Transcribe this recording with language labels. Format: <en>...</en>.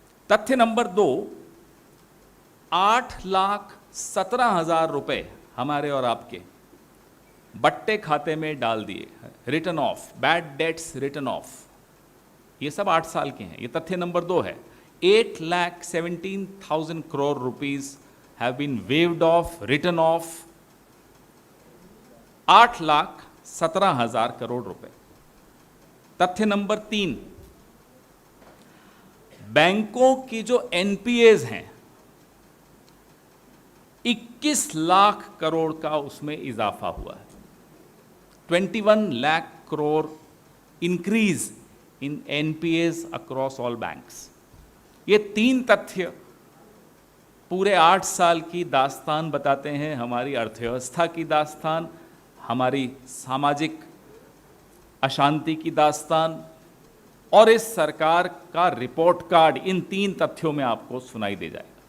<hi>तथ्य नंबर 2, 8,17,000 रुपए हमारे और आपके बट्टे खाते में डाल दिए, return of,</hi> <en>Bad debts written off.</en> <hi>ये सब 8 साल के हैं। ये तथ्य नंबर 2 है।</hi> <en>8,17,000 crore rupees have been waived off, written off,</en> <hi>8,17,000 crore रुपए। तथ्य नंबर 3, बैंकों की जो एनपीएज हैं 21 लाख करोड़ का उसमें इजाफा हुआ है।</hi> <en>21 lakh crore increase in NPAs across all banks।</en> <hi>ये 3 तथ्य पूरे 8 साल की दास्तान बताते हैं, हमारी अर्थव्यवस्था की दास्तान, हमारी सामाजिक अशांति की दास्तान, और इस सरकार का रिपोर्ट कार्ड इन 3 तथ्यों में आपको सुनाई दे जाएगा।</hi>